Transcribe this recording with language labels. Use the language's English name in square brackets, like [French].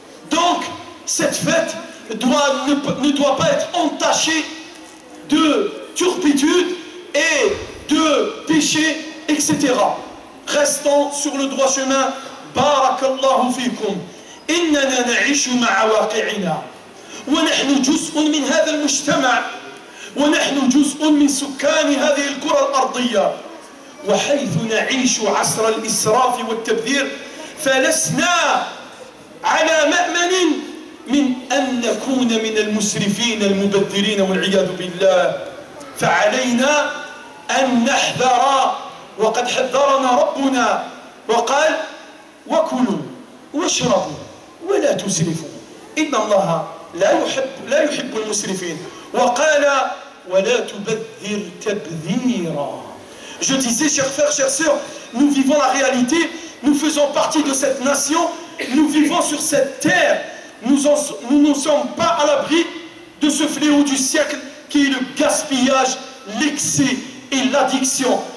[French] Donc cette fête ne doit pas être entachée de turpitude et de péché, etc. Restons sur le droit chemin. [Arabic] Barakallahu fikum. إننا نعيش مع واقعنا ونحن جزء من هذا المجتمع ونحن جزء من سكان هذه الكرة الأرضية. وحيث نعيش عصر الإسراف والتبذير فلسنا على مأمن من أن نكون من المسرفين المبذرين والعياذ بالله. فعلينا أن نحذر وقد حذرنا ربنا وقال وكلوا واشربوا ولا تسرفوا إن الله لا يحب المسرفين وقال ولا تبذر تبذيرا. [French] Je disais, chers frères, chères sœurs, nous vivons la réalité, nous faisons partie de cette nation, nous vivons sur cette terre, nous ne sommes pas à l'abri de ce fléau du siècle qui est le gaspillage, l'excès et l'addiction.